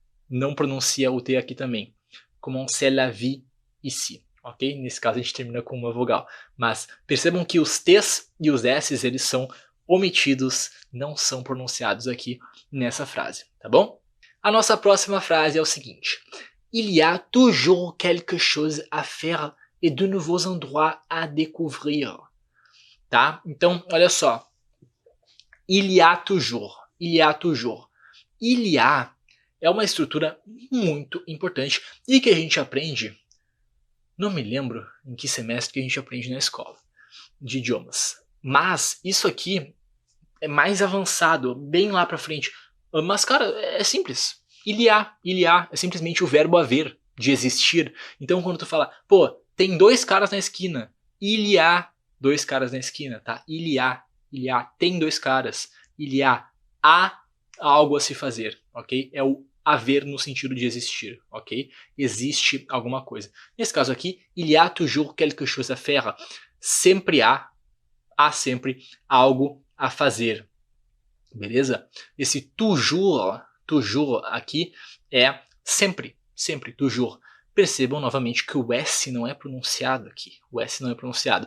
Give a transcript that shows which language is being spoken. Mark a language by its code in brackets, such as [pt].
[pt] Não pronuncia o T aqui também. [fr] Comment c'est la vie ici. [pt] Ok? Nesse caso a gente termina com uma vogal. Mas percebam que os T's e os S's, eles são omitidos, não são pronunciados aqui nessa frase, tá bom? A nossa próxima frase é o seguinte. [fr] Il y a toujours quelque chose à faire et de nouveaux endroits à découvrir. [pt] Tá? Então, olha só. [fr] Il y a toujours. [pt] Il y a é uma estrutura muito importante e que a gente aprende, não me lembro em que semestre que a gente aprende na escola de idiomas. Mas isso aqui é mais avançado, bem lá pra frente. Mas, cara, é simples. Il y a é simplesmente o verbo haver, de existir. Então, quando tu fala, pô, tem dois caras na esquina. Il y a dois caras na esquina, tá? Il y a, tem dois caras. Il y a algo a se fazer, ok? É o haver no sentido de existir, ok? Existe alguma coisa. Nesse caso aqui, [fr] il y a toujours quelque chose à faire. [pt] Sempre há sempre algo a fazer. Beleza? Esse toujours aqui é sempre, sempre, toujours. Percebam novamente que o S não é pronunciado aqui. O S não é pronunciado.